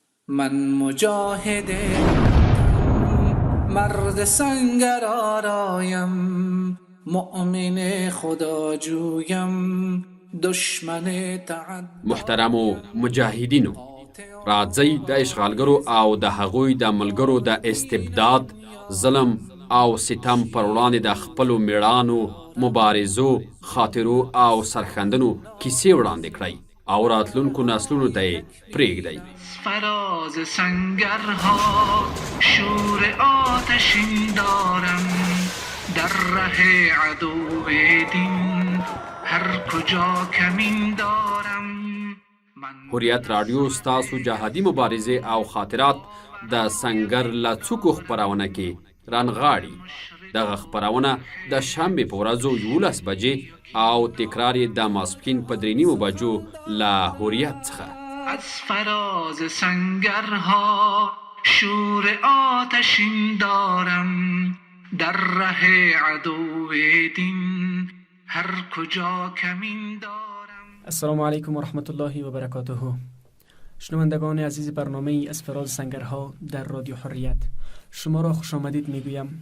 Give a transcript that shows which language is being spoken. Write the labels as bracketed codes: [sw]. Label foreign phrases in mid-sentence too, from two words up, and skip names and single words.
[fa] من مجاهد مرد سنگر آرایم، مؤمن خدا جویم، دشمن [ps] محترم و مجاهدینو، راځئ د اشغالګرو او د هغوی د ملګرو د استبداد، ظلم او ستم پر وړاندې د خپلو میړانو، مبارزو، خاطرو او سرښندنو کیسې وړاندې کړئ او راتلونکو نسلونو ته یې پرېږدئ. [fa] فراز سنگرها شور آتشین دارم، در ره عدو دین هر کجا کمین دارم. [ps] حریت رادیو ستاسو جهادي مبارزې او خاطرات د سنگر له څوکو خپرونه کې رانغاړي. دغه خپرونه د شنبې په ورځو 11 بجې او تکرار یې د ماسپښین په 3:30 بجو له حریت څخه. [fa] از فراز سنگرها شور آتشین دارم، در ره عدو دین هر کجا کمین دارم. [ar] السلام علیکم و رحمت الله و برکاته. [fa] شنوندگان عزیز برنامه از فراز سنگرها در رادیو حریت، شما را خوش آمدید میگویم.